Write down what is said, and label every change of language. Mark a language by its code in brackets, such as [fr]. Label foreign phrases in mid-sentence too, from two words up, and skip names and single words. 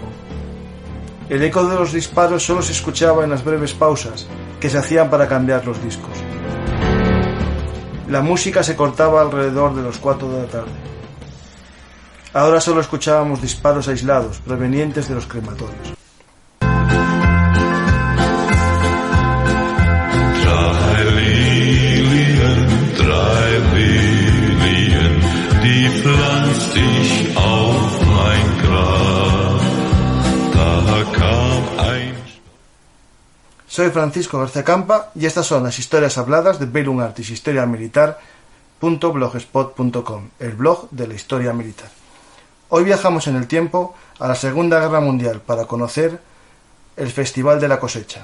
[es] El eco de los disparos solo se escuchaba en las breves pausas que se hacían para cambiar los discos. La música se cortaba alrededor de las 4 de la tarde. Ahora solo escuchábamos disparos aislados provenientes de los crematorios. [de] Drei Lilien, die pflanzt ich auf mein Grab. Da kam ein... [es] Soy Francisco García Campa y estas son las historias habladas de Bellum Artis Historia Militar.blogspot.com, el blog de la historia militar. Hoy viajamos en el tiempo a la Segunda Guerra Mundial para conocer el Festival de la Cosecha.